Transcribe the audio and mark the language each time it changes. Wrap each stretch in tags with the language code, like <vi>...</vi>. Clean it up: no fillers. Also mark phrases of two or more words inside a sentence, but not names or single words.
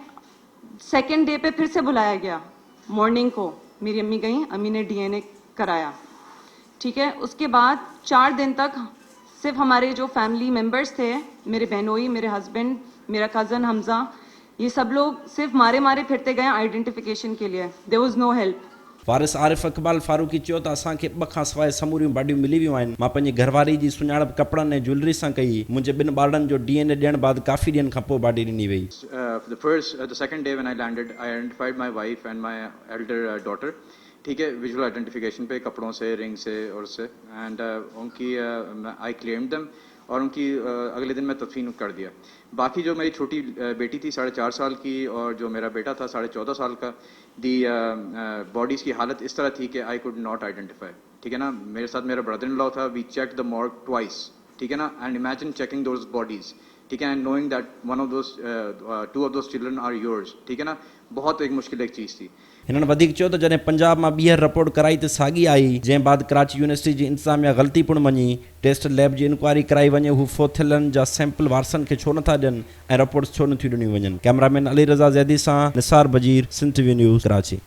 <en>second day</en> <ur>پے پھر سے بلایا گیا، مارننگ کو میری امی گئی، امی نے DNA کرایا، ٹھیک ہے. اس کے بعد 4 دن تک صرف ہمارے جو</ur> <en>family members</en> <ur>تھے، میرے بہنوئی، میرے ہسبینڈ، میرا کزن حمزہ، یہ سب لوگ صرف مارے مارے پھرتے گئے آئیڈینٹیفکیشن کے لیے.</ur> <en>There was no help.</en> <sd>वारिस आरिफ इक़बाल फारूकी चयो त असांखे 2 खां सवाइ समूरियूं बाडियूं मिली वियूं आहिनि। मां पंहिंजी घरवारी जी सुञाणप कपड़नि ऐं ज्वेलरी सां कई। मुंहिंजे 2 ॿारनि जो DNA ॾियण बाद काफ़ी ॾींहंनि खां पोइ बाडी ॾिनी वई।</sd> <en>The second day when I landed, I identified my wife and my elder daughter.</en> <ur>ٹھیک ہے,</ur> <en>visual identification</en> <ur>پے کپڑوں سے، رنگ سے اور اس سے، اینڈ ان کی</ur> <en>I claimed them</en> <ur>اور ان کی اگلے دن میں تدفین کر دیا. باقی جو میری چھوٹی بیٹی تھی 4.5 سال کی اور جو میرا بیٹا تھا 14.5 سال کا,</ur> <en>the bodies</en> <ur>کی حالت اس طرح تھی کہ</ur> <en>I could not identify,</en> <ur>ٹھیک ہے نا. میرے ساتھ میرا</ur> <en>brother in law</en> <ur>تھا,</ur> <en>we check the morgue twice,</en> <ur>ٹھیک ہے نا,</ur> <en>and imagine checking those bodies,</en> <ur>ٹھیک ہے,</ur> <en>and knowing that 2 of those children are yours,</en> <ur>ٹھیک ہے نا. بہت ایک مشکل ایک چیز تھی.</ur> <sd>हिननि वधीक चयो त जॾहिं पंजाब मां ॿीहर रिपोर्ट कराई त साॻी आई, जंहिं बाद कराची यूनिवर्सिटी जी इंतिज़ामिया ग़लती पिणु मञी।</sd> <en>test lab</en> <sd>जी इंक्वायरी कराई वञे, हू फोथियलनि जा सैंपल वारसनि खे छो नथा ॾियनि ऐं रिपोर्ट्स छो नथियूं ॾिनियूं वञनि। कैमरामैन अली रज़ा ज़ैदी सां निसार बजीर, सिंध TV न्यूज़, कराची।</sd>